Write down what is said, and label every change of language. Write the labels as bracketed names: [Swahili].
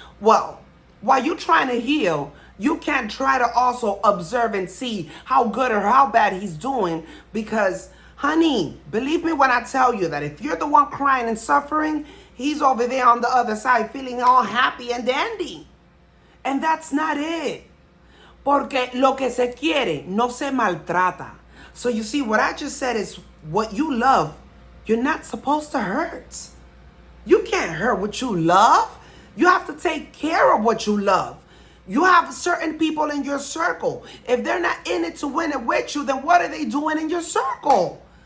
[English] Well, while you're trying to heal, you can't try to also observe and see how good or how bad he's doing because, honey, believe me when I tell you that if you're the one crying and suffering, he's over there on the other side feeling all happy and dandy. And that's not it. [Spanish] Porque lo que se quiere no se maltrata. [English] So you see, what I just said is what you love, you're not supposed to hurt. You can't hurt what you love. You have to take care of what you love. You have certain people in your circle. If they're not in it to win it with you, then what are they doing in your circle?